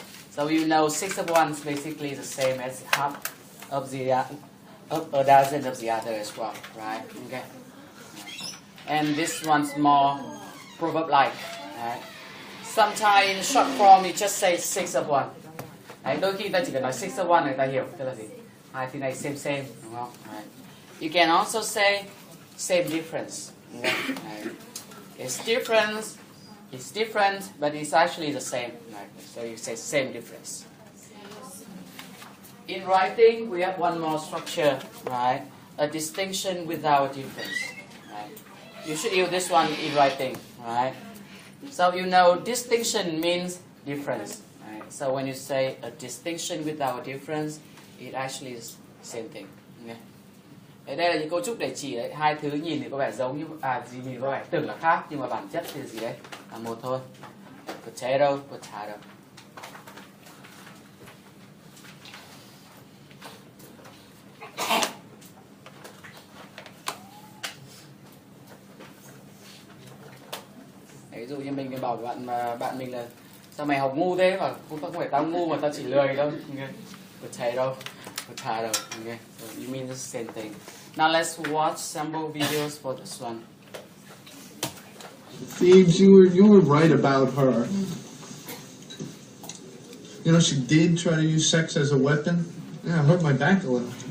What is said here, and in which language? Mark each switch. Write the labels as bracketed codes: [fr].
[en] So you know 6 of one is basically the same as half of a dozen of the other as well, right? Okay. And this one's more proverb-like, right? Sometimes in short form you just say 6 of one. Đấy, đôi khi ta chỉ cần nói 6 of one người ta hiểu, tức là gì? Hai thứ này same, đúng không? Right. You can also say same difference. Okay? Right. It's different, but it's actually the same. Right. So you say same difference. In writing, we have one more structure, right? A distinction without difference. Right. You should use this one in writing, right? So you know distinction means difference. Right? So when you say a distinction without difference, it actually is the same thing. Okay? [vi] Đây là những cấu trúc để chỉ đấy, hai thứ nhìn thì có vẻ giống như gì nhìn có vẻ tưởng là khác nhưng mà bản chất thì gì đấy là một thôi. [en] Potato, potato. [vi] Ví dụ như mình bảo bạn mình là sao mày học ngu thế, mà không phải tao ngu mà tao chỉ lười đâu. [en] Okay. Potato, potato. Okay. So you mean the same thing. Now let's watch sample videos for this one. Phoebes, you were right about her. You know, she did try to use sex as a weapon. Yeah, it hurt my back a little.